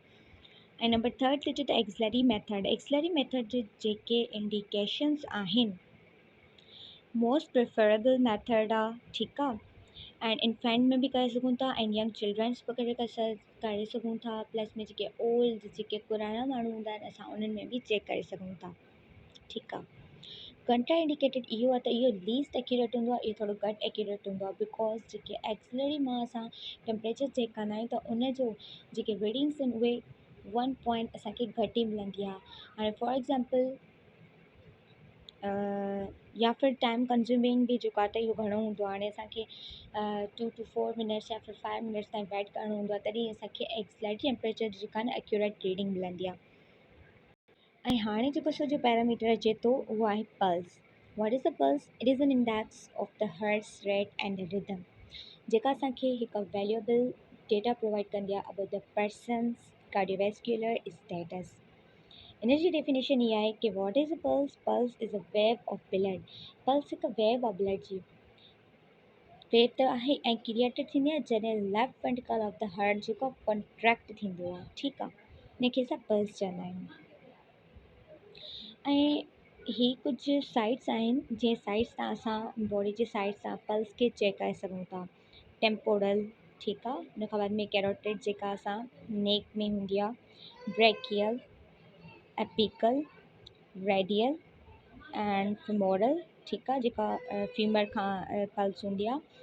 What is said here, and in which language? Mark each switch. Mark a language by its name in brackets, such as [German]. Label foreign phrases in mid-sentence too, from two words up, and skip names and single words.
[Sindhi] ऐं नंबर 3 ते अचे त [English] axillary method. axillary method [Sindhi] जे जेके इंडिकेशन्स आहिनि, [English] most preferable method [Sindhi] आहे, ठीकु आहे, [English] and infant [Sindhi] में बि करे सघूं था, [English] and young childrens [Sindhi] बि करे सघूं था, प्लस में जेके ओल्ड जेके पुराणा माण्हू हूंदा आहिनि, असां उन्हनि में बि चेक करे सघूं था। ठीकु आहे। कंट्राइंडिकेटेड इहो आहे त इहो [English] least accurate [Sindhi] हूंदो आहे, इहो थोरो घटि एक्यूरेट हूंदो आहे बिकॉज़ जेके एक्सलरी मां असां टेम्परेचर चेक कंदा आहियूं त उन जो जेके रीडिंग्स आहिनि उहे 1 पॉइंट असांखे घटि ई मिलंदी आहे। हाणे [English] for example [Sindhi] या फिर [English] time consuming [Sindhi] बि जेको आहे त इहो घणो हूंदो आहे। हाणे असांखे 2 to 4 मिनट्स या फिर 5 मिनट्स ताईं वेट करिणो हूंदो आहे, तॾहिं असांखे [English] axillary temperature [Sindhi] जी जेका न [English] accurate reading [Sindhi] मिलंदी आहे। ऐं हाणे जेको सॼो पैरामीटर अचे थो उहो आहे पल्स। [English] What is the pulse? It is an index of the heart's rate and the rhythm, [Sindhi] जेका असांखे हिकु [English] valuable data provide [Sindhi] कंदी आहे [English] about the person's cardiovascular status. [Sindhi] इन जी डेफिनेशन इहा आहे कि [English] What is a pulse? Pulse is a wave of blood. [Sindhi] पल्स हिकु वेव आहे ब्लड जी। वेव त आहे ऐं क्रिएटेड थींदी आहे जॾहिं [English] left ventricle of the heart [Sindhi] जेको कॉन्ट्रैक्ट थींदो आहे। ठीकु आहे, इनखे असां पल्स चवंदा आहियूं। ऐं ही कुझु साइट्स आहिनि जंहिं साइट्स तां असां बॉडी जे साइट्स तां पल्स खे चेक करे सघूं था। टेम्पोरल, ठीकु आहे, उन खां बाद में कैरोटिड जेका असां नेक में हूंदी आहे, [English] brachial, apical, radial and femoral, [Sindhi] ठीकु आहे, जेका फीमर खां पल्स हूंदी आहे।